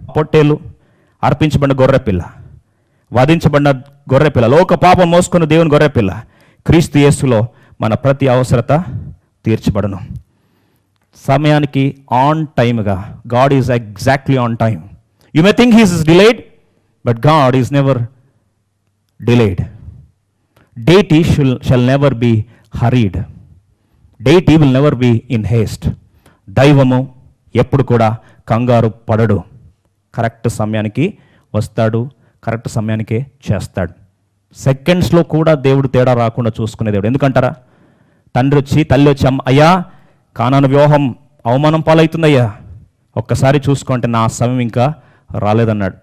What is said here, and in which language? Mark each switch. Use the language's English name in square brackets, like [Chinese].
[Telugu] పొట్టేలు, అర్పించబడిన గొర్రెపిల్ల, వధించబడిన గొర్రెపిల్ల, లోక పాపం మోసుకున్న దేవుని గొర్రెపిల్ల, క్రీస్తు యేసులో మన ప్రతి అవసరత తీర్చబడను. [English] సమయానికి ఆన్ టైమ్గా. God is exactly on time. You may think he is delayed, but God is never delayed. Deity shall never be hurried. Deity will never be in haste. [Telugu] దైవము ఎప్పుడు కూడా కంగారు పడడు. కరెక్ట్ సమయానికి వస్తాడు, కరెక్ట్ సమయానికే చేస్తాడు. సెకండ్స్లో కూడా దేవుడు తేడా రాకుండా చూసుకునే దేవుడు. ఎందుకంటారా? తల్లి వచ్చి అయ్యా కానాను వివాహం అవమానం పాలవుతుందయ్యా, ఒక్కసారి చూసుకుంటే నా సమయం ఇంకా రాలేదన్నాడు.